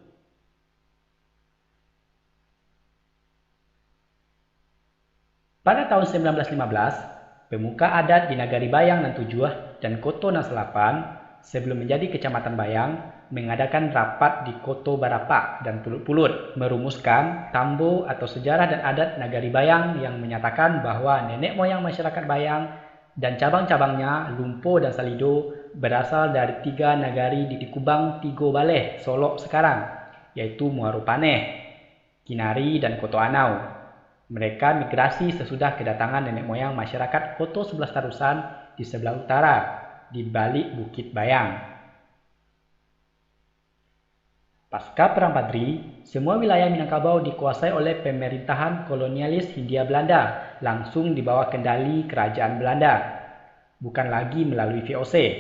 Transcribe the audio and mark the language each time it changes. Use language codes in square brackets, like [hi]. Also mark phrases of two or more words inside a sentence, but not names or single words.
[id] Pada tahun 1915, pemuka adat di Nagari Bayang dan Tujuh dan Koto Naselapan sebelum menjadi Kecamatan Bayang mengadakan rapat di Koto Barapak dan Pulut-Pulut merumuskan tambo atau sejarah dan adat Nagari Bayang yang menyatakan bahwa nenek moyang masyarakat Bayang dan cabang-cabangnya Lumpo dan Salido berasal dari 3 nagari di Tikubang Tigo Baleh, Solok sekarang, yaitu Muaru Paneh, Kinari, dan Koto Anau. Mereka migrasi sesudah kedatangan nenek moyang masyarakat Koto 11 Tarusan di sebelah utara, di balik Bukit Bayang. Pasca Perang Padri, semua wilayah Minangkabau dikuasai oleh pemerintahan kolonialis Hindia Belanda langsung di bawah kendali kerajaan Belanda, bukan lagi melalui VOC.